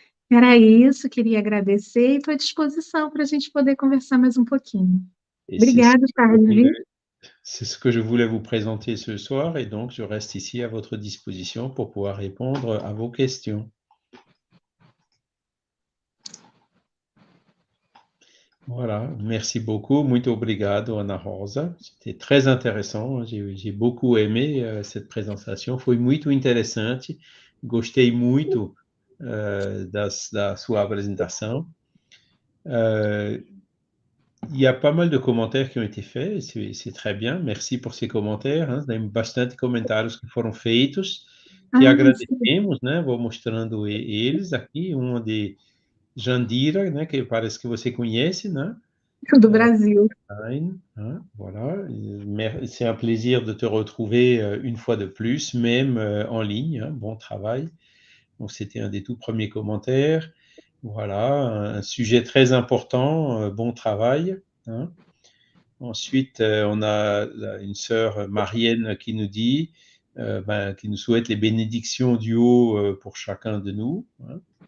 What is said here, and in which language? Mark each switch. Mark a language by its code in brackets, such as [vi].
[pt] Era isso, queria agradecer e estou à disposição para a gente poder conversar mais um pouquinho. [fr] Et [pt] Obrigada, Carlos. [fr] c'est ce que je voulais vous présenter ce soir et donc je reste ici à votre disposition pour pouvoir répondre à vos questions. Voilà, merci beaucoup. [pt] Muito obrigado, Ana Rosa. [fr] C'était très intéressant. J'ai beaucoup aimé cette présentation. [pt] Foi muito interessante. Gostei muito da sua apresentação. [fr] Il y a pas mal de commentaires qui ont été faits, c'est très bien. Merci por ces commentaires. Hein. [pt] Tem bastante comentários que foram feitos, que agradecemos, né? Vou mostrando eles aqui. De Jandira, né, que parece que você conhece, né? Do Brasil. [fr] Hein, voilà. C'est un plaisir de te retrouver une fois de plus, même en ligne. Hein, bon travail. Donc, c'était un des tout premiers commentaires. Voilà, un sujet très important, bon travail. Hein. Ensuite, on a une sœur Marienne qui nous dit, qui nous souhaite les bénédictions du haut pour chacun de nous. Hein.